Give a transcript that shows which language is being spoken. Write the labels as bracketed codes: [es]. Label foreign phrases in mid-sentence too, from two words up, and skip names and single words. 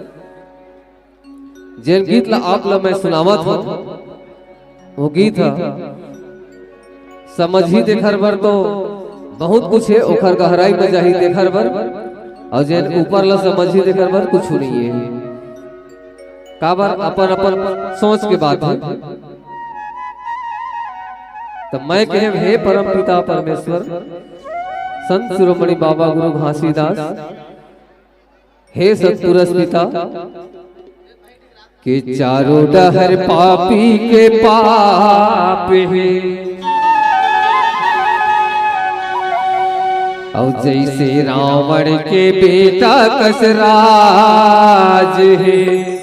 [hne] जेन गीत ला आप ला मैं सुनावत हूँ, वो गीत समझ ही देखर बर तो बहुत कुछ है, ओखर गहराई में जाही देखर बर और जे ऊपर ला समझी देकर बर कुछ नहीं है काबर अपन अपन सोच के बात है। तो मैं कहे हे परम पिता परमेश्वर संत शिरोमणि बाबा गुरु घासीदास, हे सतपुरुष पिता के चारों डहर पापी के पाप है, और जैसे रावण के बेटा कसराज है,